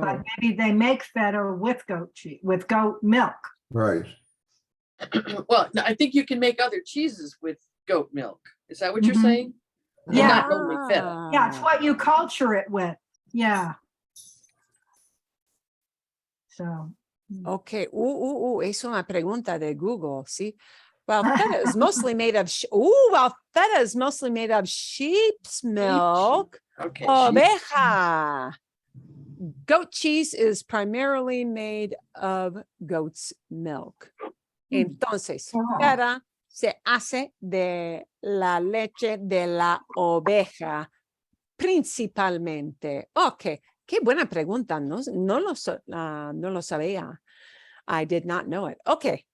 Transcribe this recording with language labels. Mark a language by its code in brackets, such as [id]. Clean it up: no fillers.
[en] but maybe they make feta with goat cheese, with goat milk. Right. Well, no, I think you can make other cheeses with goat milk. Is that what you're Mhm. saying? And Yeah. not only feta. Yeah, it's what you culture it with. Yeah. So. [es] Ok, es una pregunta de Google, sí. [en] Well, feta is mostly made of, feta is mostly made of sheep's milk. Okay. [es] Oveja. [en] Goat cheese is primarily made of goat's milk. [es] Entonces, feta se hace de la leche de la oveja, principalmente. Ok, qué buena pregunta. No lo sabía. [en] I did not know it. [es] Ok.